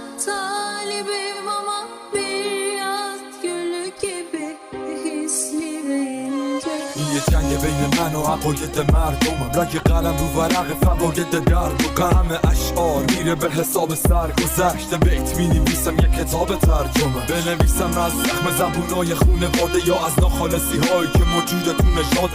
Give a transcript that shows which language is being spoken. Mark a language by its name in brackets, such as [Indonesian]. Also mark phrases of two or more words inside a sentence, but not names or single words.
[Turkish] talibim ama bir yaz gülü gibi hisli ve ince. [Persian] این یه جنگ بین من و عقاید مردمم، رنگ قلم رو ورق فواید درد و غم اشعار میره به حساب سرگذشت. بیت مینویسم یه کتاب ترجمه، بنویسم از زخم زبونای خونواده یا از ناخالصی هایی که موجوده تو نژاده.